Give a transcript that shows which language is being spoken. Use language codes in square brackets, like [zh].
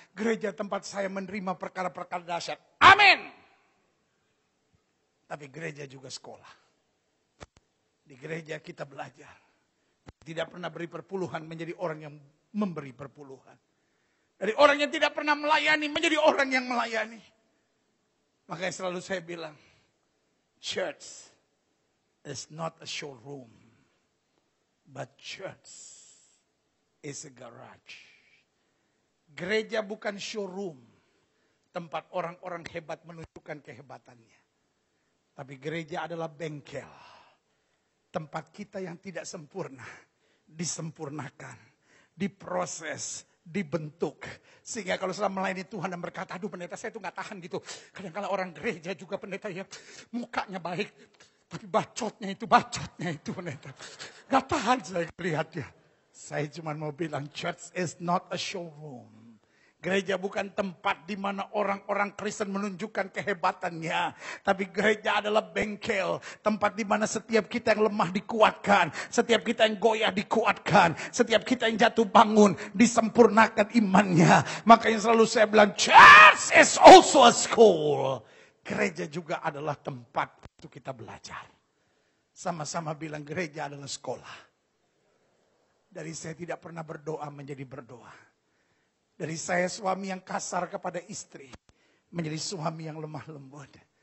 [id] Gereja tempat saya menerima perkara-perkara dahsyat. Amin. Tapi gereja juga sekolah. Di gereja kita belajar. Tidak pernah beri perpuluhan menjadi orang yang memberi perpuluhan. Dari orang yang tidak pernah melayani menjadi orang yang melayani. Makanya selalu saya bilang, [en] church is not a showroom, but church is a garage. [id] Gereja bukan showroom, tempat orang-orang hebat menunjukkan kehebatannya. Tapi gereja adalah bengkel, tempat kita yang tidak sempurna, disempurnakan, diproses, dibentuk. Sehingga kalau saudara melayani Tuhan dan berkata, aduh pendeta saya itu gak tahan gitu. Kadang-kadang orang gereja juga pendeta ya, mukanya baik. Tapi bacotnya itu pendeta. Gak tahan saya lihatnya. Saya cuma mau bilang, [en] church is not a showroom. [id] Gereja bukan tempat di mana orang-orang Kristen menunjukkan kehebatannya. Tapi gereja adalah bengkel. Tempat di mana setiap kita yang lemah dikuatkan. Setiap kita yang goyah dikuatkan. Setiap kita yang jatuh bangun disempurnakan imannya. Makanya selalu saya bilang, [en] church is also a school. [id] Gereja juga adalah tempat untuk kita belajar. Sama-sama bilang gereja adalah sekolah. Dari saya tidak pernah berdoa menjadi berdoa. Dari saya suami yang kasar kepada istri, menjadi suami yang lemah lembut.